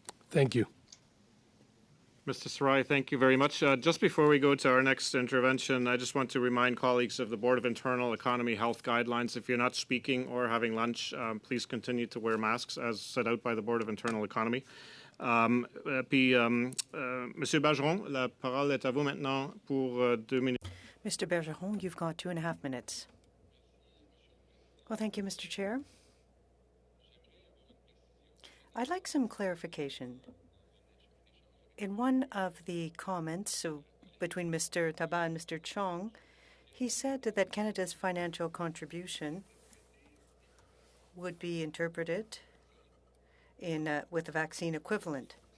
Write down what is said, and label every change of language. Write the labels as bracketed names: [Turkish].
[English] Thank you. Mr. Sarai, thank you very much. Just before we go to our next intervention, I just want to remind colleagues of the Board of Internal Economy Health Guidelines. If you're not speaking or having lunch, please continue to wear masks as set out by the Board of Internal Economy. [French] Puis, Monsieur Bergeron, la parole est à vous maintenant pour 2 minutes. [English] Mr. Bergeron, you've got 2.5 minutes. Well, thank you, Mr. Chair. I'd like some clarification. In one of the comments between Mr. Tabat and Mr. Chong, he said that Canada's financial contribution would be interpreted with a vaccine equivalent.